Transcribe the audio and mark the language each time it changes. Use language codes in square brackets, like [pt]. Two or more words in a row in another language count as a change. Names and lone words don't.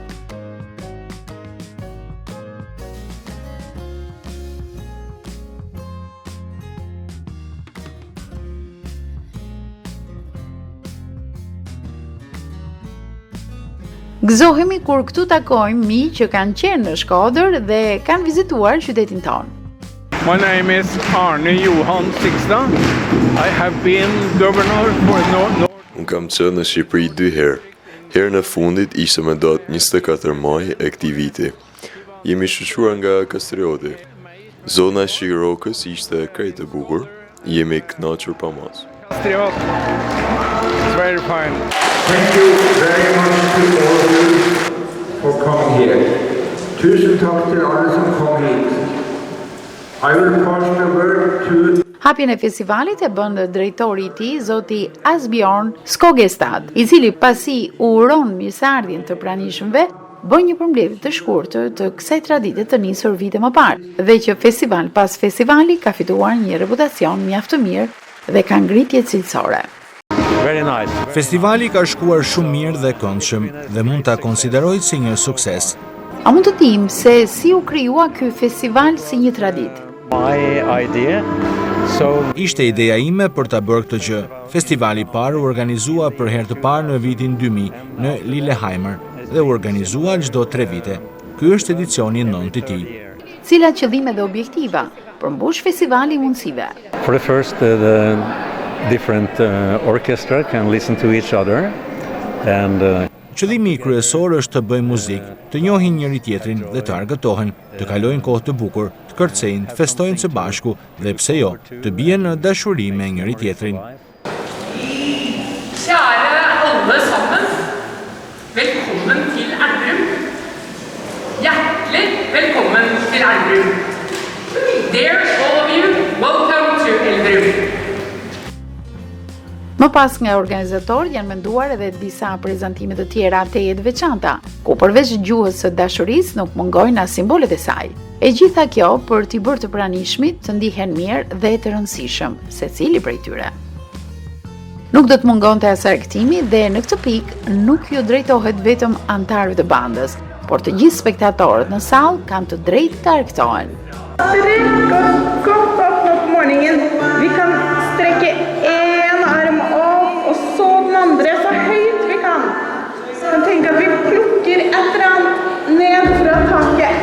[sq] Gëzohemi kur këtu takojmë mi që kanë qenë në Shkodër dhe kanë vizituar qytetin tonë. [en] My name is Arne Johan Sigstad. I have been governor for North. [sq] Unë kam qenë në Shqipëri 2 herë. Herën e fundit ishte me datë 24 maj e këtij viti. Jemi shoqëruar nga Kastrioti. Zona e Shirokës ishte krejt e bukur. Jemi kënaqur pamas. Kastriot. [en] It's very fine. Thank you very much to all of you for coming here. [no] Tusen takk til alle som kom hit. [en] I will pass the word to [sq] Hapjen e festivalit e bën drejtori i tij, zoti Asbjørn Skogestad, i cili pasi uron mirëseardhjen të pranishmëve, bën një përmbledhje të shkurtër të kësaj tradite të nisur vite më parë, dhe që festival pas festivali ka fituar një reputacion mjaft të mirë dhe ka ngritje cilësore. [en] Very nice. [sq] Festivali ka shkuar shumë mirë dhe këndshëm dhe mund ta konsiderojë si një sukses. A mund të dim se si u krijua ky festival si një traditë? [en] My idea. [sq] Ishte ideja ime për ta bërë këtë gjë. Festivali i parë u organizua për herë të parë në vitin 2000 në Lillehammer dhe u organizua çdo 3 vite. Ky është edicioni 9 i tij. Cilat qëllime dhe objektiva përmbush festivali mundësive? [en] For the first, the different orchestra can listen to each other and [sq] Qëllimi kryesor është të bëjmë muzikë, të njohin njëri tjetrin dhe të argëtohen, të kalojnë kohë të bukur, të kërcejnë, të festojnë së bashku dhe pse jo, të bien në dashuri me njëri tjetrin. [no] Kjære alle sammen, velkommen til Elverum. Hjertelig velkommen til Elverum. [en] Dear all of you, welcome to Elverum. [sq] Më pas nga organizatorët janë menduar edhe disa prezantime të tjera të jetë veçanta, ku përveç gjuhës së dashurisë nuk mungojnë as simbolet e saj. E gjitha kjo për t'i bërë të pranishmit të ndihen mirë dhe të rëndësishëm, secili prej tyre. Nuk do të mungonte as argëtimi dhe në këtë pikë nuk ju drejtohet vetëm antarëve të bandës, por të gjithë spektatorët në sallë kanë të drejtë të argëtohen. [no] Godt opp på morgenen. Vi kan strekke en arm opp, og så den andre så høyt vi kan. Kan tenke at vi plukker et eller annet ned fra taket.